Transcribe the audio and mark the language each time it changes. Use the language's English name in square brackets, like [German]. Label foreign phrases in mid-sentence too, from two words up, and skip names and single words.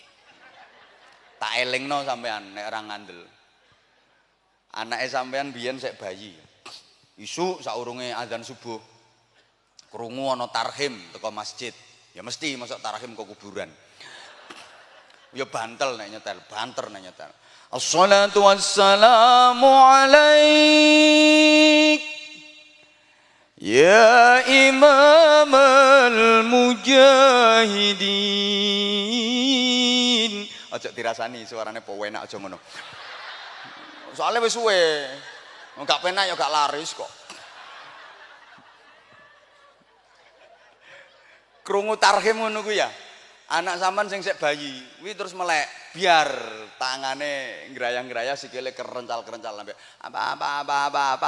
[Javanese] Tak elingno sampean nek ora ngandel. Anake sampean biyen sik bayi. Isuk saurunge azan subuh. Krungu ana tarhim teko masjid. Ya mesti masuk tarhim ke kuburan. Ya banter nek nyetel. [Arabic] Assalatu wassalamu alaik ya imam al-mujahidin. [Javanese] Aja dirasani suarane po enak aja ngono. Soalnya wis suwe. Enggak penak ya gak laris kok. Krungu tarhim ngono ku ya. Anak sampean sing sik bayi, kuwi terus melek, biar tangane ngrayang-ngrayang sikile kerencal-kerencal sampe apa.